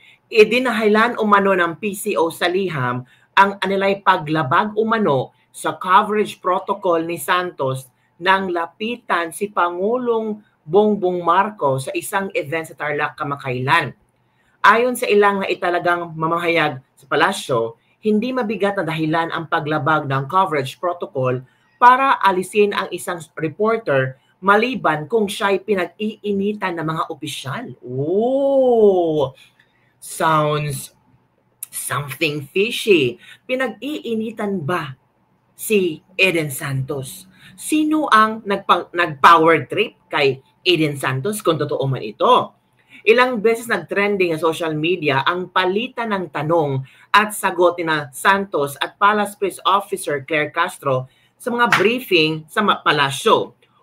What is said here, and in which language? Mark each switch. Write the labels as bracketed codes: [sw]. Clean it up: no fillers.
[tl] Idinahilan umano ng PCO sa liham ang anilay paglabag umano sa coverage protocol ni Santos nang lapitan si Pangulong Bongbong Marcos sa isang event sa Tarlac kamakailan. Ayon sa ilang na italagang mamahayag sa palasyo, hindi mabigat na dahilan ang paglabag ng coverage protocol para alisin ang isang reporter maliban kung siya'y pinag-iinitan ng mga opisyal. Oh! [en] Sounds something fishy. [tl] Pinag-iinitan ba si Eden Santos? Sino ang nag-power trip kay Eden Santos kung totoo man ito? Ilang beses nag-trending sa social media ang palitan ng tanong at sagot ni Santos at Palace Press Officer Claire Castro sa mga briefing sa palasyo.